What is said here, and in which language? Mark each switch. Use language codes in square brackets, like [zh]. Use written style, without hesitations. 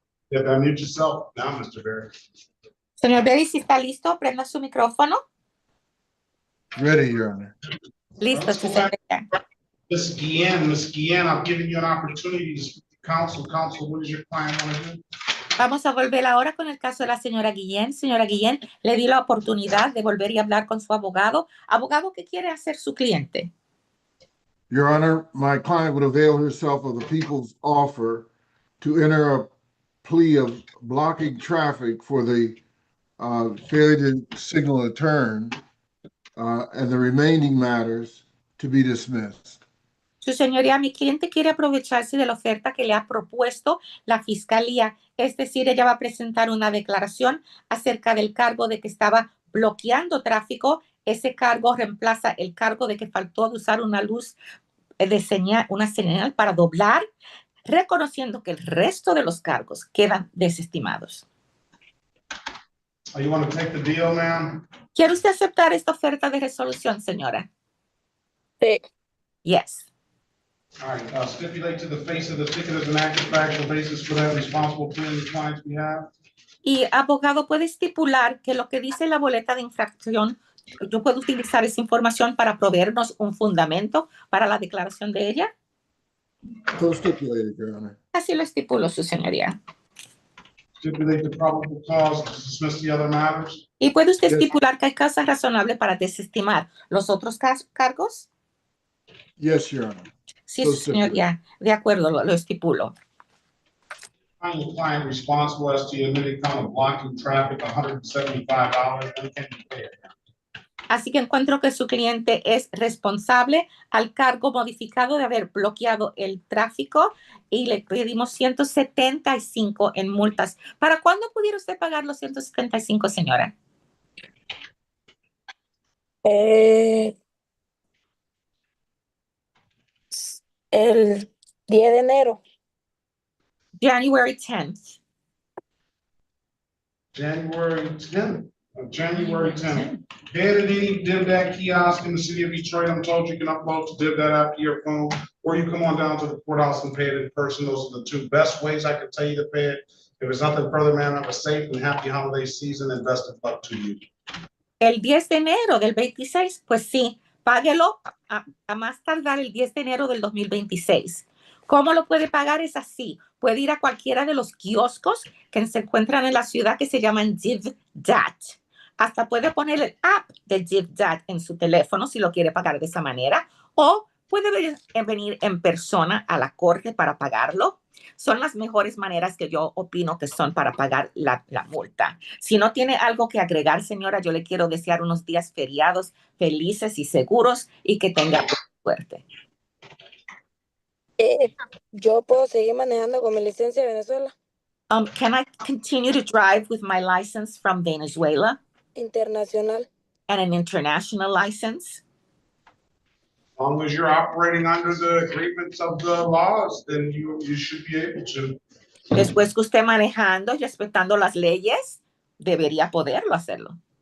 [en] Yeah, unmute yourself now, Mr. Berry. [es] Señor Berry, si está listo, prenda su micrófono. [en] Ready, Your Honor. [es] Listo, su señoría. [en] Ms. Guillen, I've given you an opportunity to speak to counsel. Counsel, what does your client want to do? [es] Vamos a volver ahora con el caso de la señora Guillén. Señora Guillén, le di la oportunidad de volver y hablar con su abogado. Abogado, ¿qué quiere hacer su cliente? [en] Your Honor, my client would avail herself of the people's offer to enter a plea of blocking traffic for the failure to signal a turn and the remaining matters to be dismissed. [es] Su señoría, mi cliente quiere aprovecharse de la oferta que le ha propuesto la fiscalía. Es decir, ella va a presentar una declaración acerca del cargo de que estaba bloqueando tráfico. Ese cargo reemplaza el cargo de que faltó de usar una luz de señal, una señal para doblar, reconociendo que el resto de los cargos quedan desestimados. [en] You want to take the deal, ma'am? [es] ¿Quiere usted aceptar esta oferta de resolución, señora? Sí. [en] Yes. All right, stipulate to the face of the ticket as an active factual basis for that responsible plea in the client's behalf. [es] Y abogado, ¿puede estipular que lo que dice la boleta de infracción, yo puedo utilizar esa información para proveernos un fundamento para la declaración de ella? [en] So stipulated, Your Honor. [es] Así lo estipulo, su señoría. [en] Stipulate the probable cause to dismiss the other matters. [es] ¿Y puede usted [en] Yes. [es] estipular que hay causa razonable para desestimar los otros cargos? [en] Yes, Your Honor. [es] Sí, [en] So [es] su señoría. De acuerdo, lo estipulo. [en] Find the client responsible as to the admitted count of blocking traffic, $175, and can be paid. [es] Así que encuentro que su cliente es responsable al cargo modificado de haber bloqueado el tráfico y le pedimos 175 en multas. ¿Para cuándo pudiera usted pagar los 175, señora? El 10 de enero. [en] January 10th. January 10th. January 10th. Head of any DivDat kiosk in the city of Detroit, I'm told you can upload to DivDat app to your phone, or you come on down to the courthouse and pay it in person. Those are the two best ways I can tell you to pay it. If there's nothing further, man, have a safe and happy holiday season and best of luck to you. [es] El 10 de enero del 26, pues sí, páguelo a más tardar el 10 de enero del 2026. ¿Cómo lo puede pagar? Es así. Puede ir a cualquiera de los kioscos que se encuentran en la ciudad que se llaman DivDat. Hasta puede poner el app de DivDat en su teléfono si lo quiere pagar de esa manera. O puede venir en persona a la corte para pagarlo. Son las mejores maneras que yo opino que son para pagar la multa. Si no tiene algo que agregar, señora, yo le quiero desear unos días feriados felices y seguros y que tenga suerte. Yo puedo seguir manejando con mi licencia de Venezuela. [en] Can I continue to drive with my license from Venezuela? [es] Internacional. [en] And an international license? As long as you're operating under the agreements of the laws, then you should be able to. [es] Después que usted manejando y respetando las leyes, debería poderlo hacerlo.